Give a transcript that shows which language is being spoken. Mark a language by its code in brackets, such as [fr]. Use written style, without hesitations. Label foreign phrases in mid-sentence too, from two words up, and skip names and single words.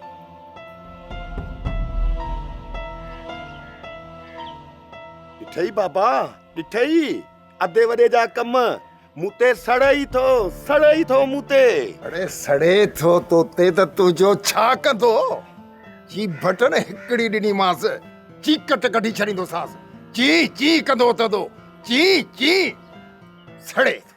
[sd] ॾिठई बाबा, ॾिठई अधे वॾे जा कम मूं ते सड़ई थो मूं ते। अड़े सड़े थो तोते त तुंहिंजो छा कंदो? जी बटन हिकिड़ी ॾिनी मांसि, चीकट कढी छॾींदोसांसि। ची ची कंदो तदो, ची ची सड़े।